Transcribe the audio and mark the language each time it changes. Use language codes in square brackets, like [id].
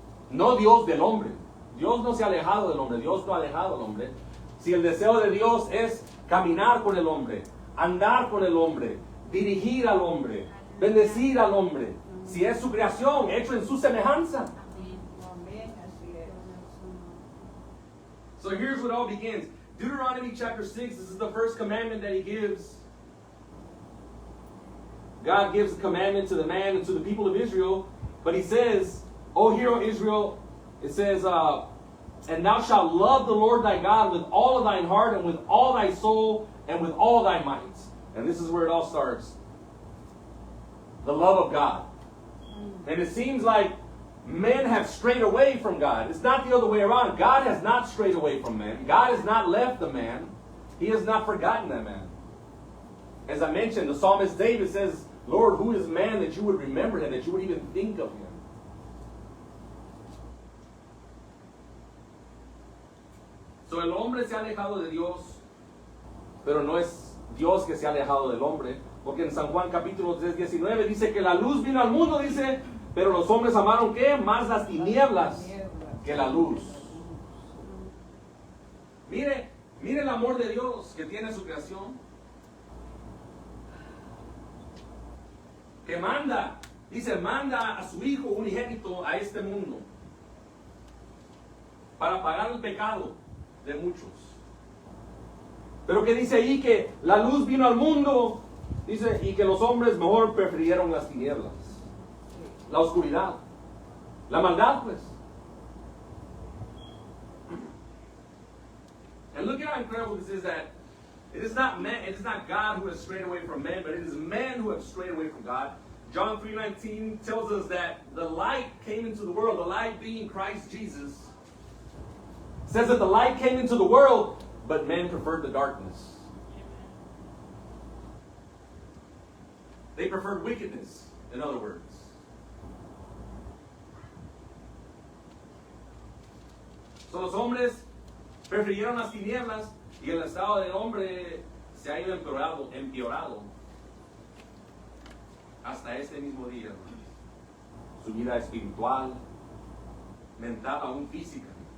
[es] No Dios del hombre. Dios no se ha alejado del hombre, Dios no ha alejado al hombre. Si el deseo de Dios es caminar con el hombre, andar con el hombre, dirigir al hombre, bendecir al hombre, si es su creación, hecho en su semejanza. Amén. Así es. [en] So here's what all begins. Deuteronomy chapter 6, this is the first commandment that he gives. God gives a commandment to the man and to the people of Israel, but he says, O hear, O Israel, it says, and thou shalt love the Lord thy God with all of thine heart and with all thy soul and with all thy might. And this is where it all starts. The love of God. And it seems like men have strayed away from God. It's not the other way around. God has not strayed away from man. God has not left the man. He has not forgotten that man. As I mentioned, the psalmist David says, Lord, who is man that you would remember him, that you would even think of him? [es] So el hombre se ha alejado de Dios, pero no es Dios que se ha alejado del hombre, porque en San Juan capítulo 3:19 dice que la luz vino al mundo, dice, pero los hombres amaron ¿qué? Más las tinieblas que la luz. Mire el amor de Dios que tiene su creación. Que manda a su Hijo unigénito a este mundo para pagar el pecado de muchos. Pero que dice ahí que la luz vino al mundo, dice, y que los hombres mejor prefirieron las tinieblas, la oscuridad, la maldad, pues. [en] And look at how incredible this is, that it is not God who has strayed away from men, but it is men who have strayed away from God. John 3:19 tells us that the light came into the world, the light being Christ Jesus. Says that the light came into the world, but men preferred the darkness. They preferred wickedness, in other words. [es] So los hombres prefirieron las tinieblas y el estado del hombre se ha ido empeorado hasta este mismo día. Su vida espiritual, mental, aún física.